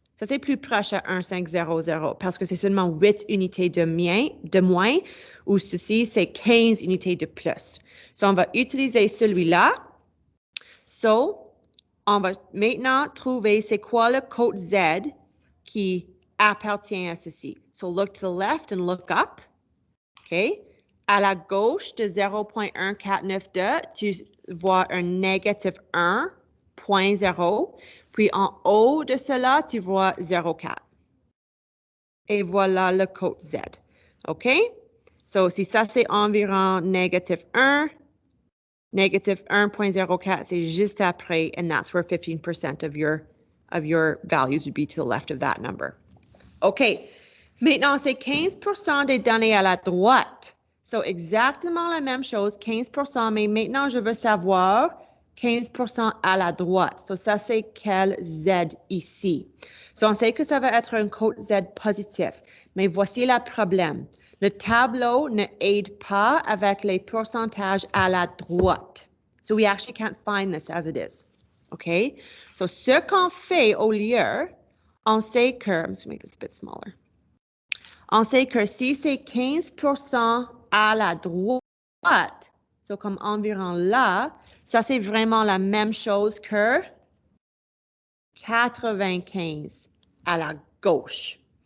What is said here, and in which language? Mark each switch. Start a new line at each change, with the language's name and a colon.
French: Ça, c'est plus proche à 1,500 parce que c'est seulement 8 unités de moins ou ceci, c'est 15 unités de plus. So, on va utiliser celui-là. So, on va maintenant trouver c'est quoi le code Z qui appartient à ceci.
English: So, look to the left and look up. OK?
French: À la gauche de 0.1492, tu vois un négatif 1.0. Puis en haut de cela, tu vois 0,4. Et voilà le code Z.
English: OK? So,
French: si ça, c'est environ négatif 1,
English: negative 1.04,
French: c'est juste après,
English: and that's where 15% of your values would be to the left of that number. OK.
French: Maintenant, c'est 15% des données à la droite. So, exactement la même chose, 15%, mais maintenant, je veux savoir 15% à la droite. So, ça, c'est quel Z ici? So, on sait que ça va être un code Z positif, mais voici le problème. Le tableau ne aide pas avec les pourcentages à la droite.
English: So, we actually can't find this as it is. OK?
French: So, ce qu'on fait au lieu, on sait que,
English: I'm just going to make this a bit smaller.
French: On sait que si c'est 15% à la droite, so comme environ là, ça c'est vraiment la même chose que 95 à la gauche.